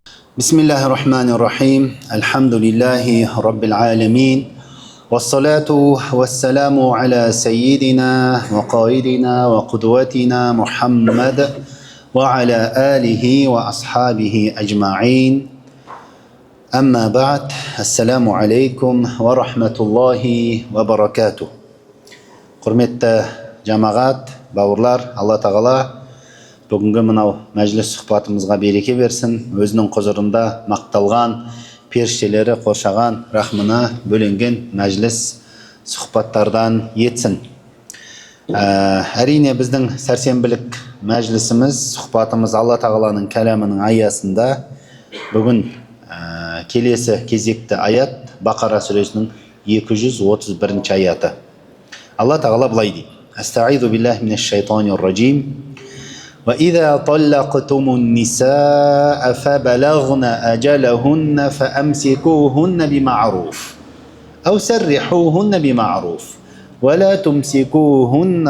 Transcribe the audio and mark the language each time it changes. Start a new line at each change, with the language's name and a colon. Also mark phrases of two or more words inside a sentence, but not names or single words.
Arabic: بسم الله الرحمن الرحيم الحمد لله رب العالمين والصلاة والسلام على سيدنا وقائدنا وقدوتنا محمد وعلى آله وأصحابه أجمعين أما بعد السلام عليكم ورحمة الله وبركاته
Kazakh: Құрметті жамағат, бауырлар, Алла тағала бүгінгі мынау мәжіліс сұхбатымызға береке берсін, өзінің құзырында мақталған, періштелері қоршаған рахмына бөленген мәжіліс сұхбаттардан етсін. Әрине біздің сәрсенбілік мәжілісіміз, сұхбатымыз Алла тағаланың кәлемінің аясында бүгін келесі кезекті аят Бақара сүресінің 231 аяты. Allah Ta'ala былай дейді:
Arabic: أستعيذ بالله من الشيطان الرجيم. وإذا طلقتم النساء فبلغن أجلهن فأمسكوهن بمعروف أو سرحوهن بمعروف ولا تمسكوهن